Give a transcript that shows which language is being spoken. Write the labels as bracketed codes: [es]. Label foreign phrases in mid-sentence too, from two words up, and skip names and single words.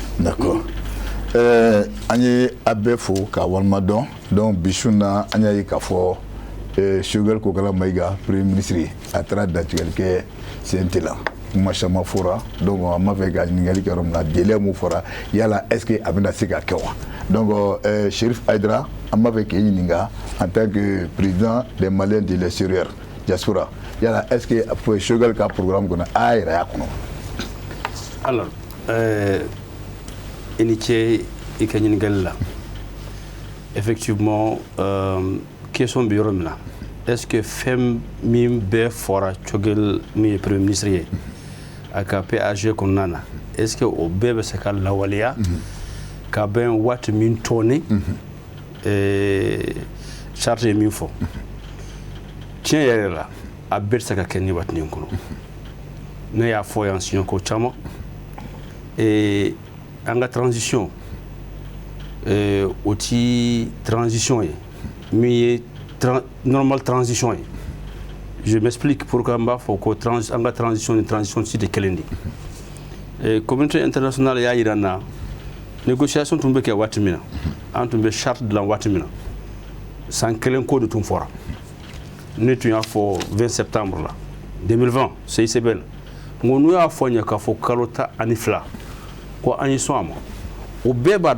[fr] D'accord. [bm] An ye a bɛɛ fo ka walima dɔn donc bi su na an y'a ye k'a fɔ Choguel Kokala Maïga [fr] premier ministre [bm] a taara datigɛli kɛ CNT la kuma caman fɔra donc an b'a fɛ ka ɲininkali kɛ yɔrɔ min na délai mun fɔra yala [fr] est ce que [bm] a bɛna se ka kɛ wa donc Cherif Aidara an b'a fɛ k'e ɲininka [fr] en tant que président des Maliens de l'extérieur diaspora [bm] yala [fr] est ce que [bm] Choguel ka programme kɔnɔ a yɛrɛ y'a kɔnɔ. Alors i ni ce i ka ɲininkali la [fr] effectivement question [bm] bɛ yɔrɔ min na [fr] est ce que [bm] fɛn min bɛɛ fɔra Choguel min ye [fr] premier ministre [bm] ye a ka PAG kɔnɔna na [fr] est ce que [bm] o bɛɛ bɛ se ka lawaleya ka bɛn waati min tɔɔni charge ye min fɔ tiɲɛ yɛrɛ la a bɛɛ tɛ se ka kɛ ni waati nin kɔnɔ ne y'a fɔ yan siɲɛ ko caman an ka transition o ti transition ye min ye normal transition ye [fr] je m'explique pourquoi [bm] n b'a fɔ ko an ka transition ni transition si tɛ kelen de [fr] communauté internationale [bm] y'a yira n na négociation tun bɛ kɛ waati min na an tun bɛ charte dilan waati min na san kelen ko de tun fɔra ne tun y'a fɔ 20 septembre la 2020 CICB la n ko n'u y'a fɔ n ye k'a fɔ kalo 12 ko an ye sɔn a ma o bɛɛ b'a